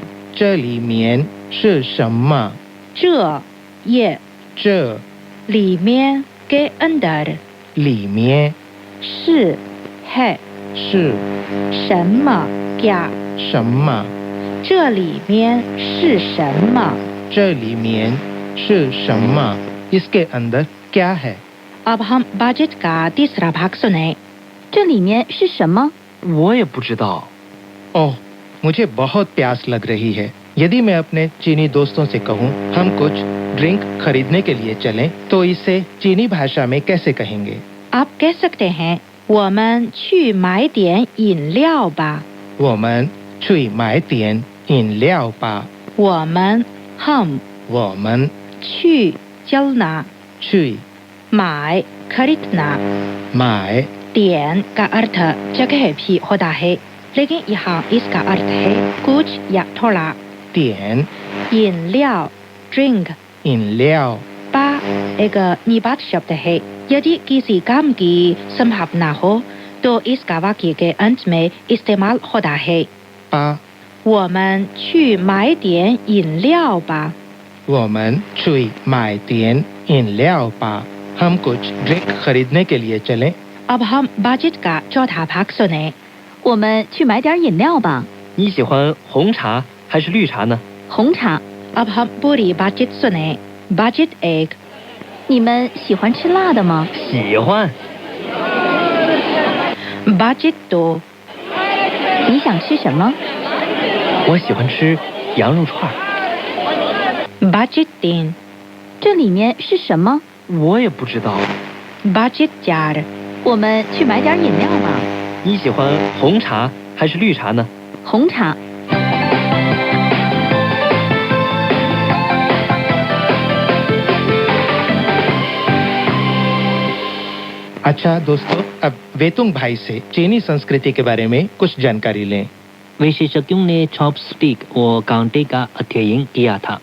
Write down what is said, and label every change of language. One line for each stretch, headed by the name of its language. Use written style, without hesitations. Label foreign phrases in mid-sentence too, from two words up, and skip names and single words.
Chinese: 这里面是什么？这也这
Hindi: 里面 के अंदर
Chinese: 里面是 है 是什么 क्या 什么？这里面是什么？这里面是什么？
Hindi: इसके अंदर क्या है? अब हम बातचीत का तीसरा भाग सुने।
Chinese: 这里面是什么？我也不知道。
Hindi: ओह, मुझे बहुत प्यास लग रही है। यदि मैं अपने चीनी दोस्तों से कहूँ हम कुछ ड्रिंक खरीदने के लिए चलें, तो इसे चीनी भाषा में कैसे कहेंगे? आप कह सकते हैं
Chinese: 我们去买点饮料吧。我们去买点饮料吧。我们 हम 我们去 चलना 去买 खरीदना 买
Hindi: 点 का अर्थ जगह भी होता है, लेकिन यहाँ इसका अर्थ है कुछ या थोड़ा।
Chinese: 点饮料 drink 饮料
Hindi: पा एक निपात शब्द है। यदि किसी काम की संभावना हो तो इसका वाक्य के अंत में इस्तेमाल होता है।
Chinese: 吧。我们去买点饮料吧。我们去买点饮料吧。
Hindi: हम कुछ ड्रिंक खरीदने के लिए चलें। अब हम बातचीत का चौथा भाग सुने।
Chinese: 我们去买点饮料吧。你喜欢红茶还是绿茶呢？红茶。
Hindi: अब हम पूरी बातचीत सुने। बातचीत एक
Chinese: 你们喜欢吃辣的吗？喜欢。
Hindi: बातचीत दो
Chinese: 你想吃什么？我喜欢吃羊肉串。
Hindi: बातचीत तीन
Chinese: 这里面是什么？我也不知道。
Hindi: बातचीत चार
Chinese: 我们去买点饮料吧。你喜欢红茶还是绿茶呢？红茶。
Hindi: अच्छा दोस्तों, अब वेतुंग भाई से चीनी संस्कृति के बारे में कुछ जानकारी लें। विशेषज्ञों ने चॉपस्टिक और कांटे का अध्ययन किया था।